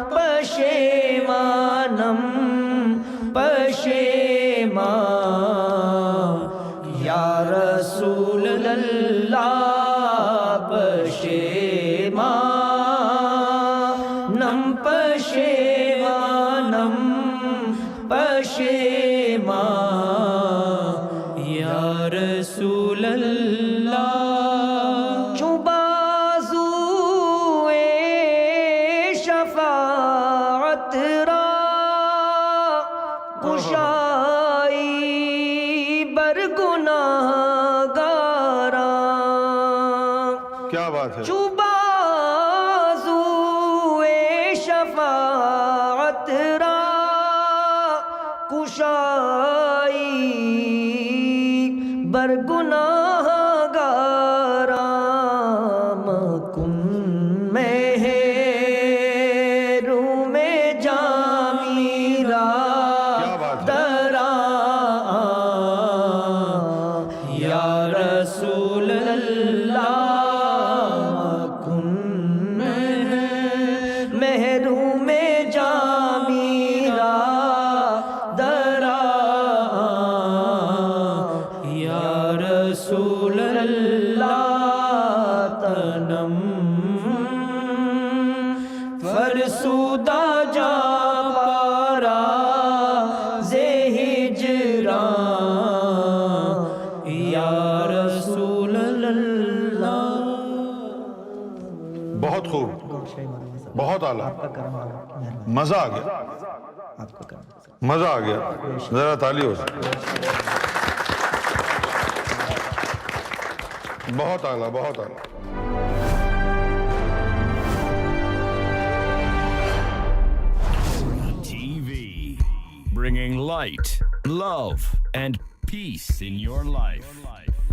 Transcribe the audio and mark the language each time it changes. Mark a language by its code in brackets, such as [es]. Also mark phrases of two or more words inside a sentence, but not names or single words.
[fa] پشیمانم پشیمان [ar] یا رسول اللہ [fa] پشیمانم پشیمانم پشیمان [ar] یا رسول اللہ [fa] چوں بازوئے شفاعت را کشائی بر گناہگاراں [ur] کیا بات ہے [fa] چوں بازوئے شفاعت را کشائی بر گناہگاراں مکن محروم جامی را دراں [ar] یا رسول اللہ [fa] مکن محروم جامی را [ar] یا رسول اللہ [fa] تنم فرسودہ جا پارا زِ ہجران [ar] یا رسول اللہ [ur] بہت خوب بہت اعلیٰ مزہ آ گیا مزہ آ گیا ذرا تالی ہو بہت اعلیٰ بہت اعلیٰ [en] TV, bringing light, love, and peace in your life.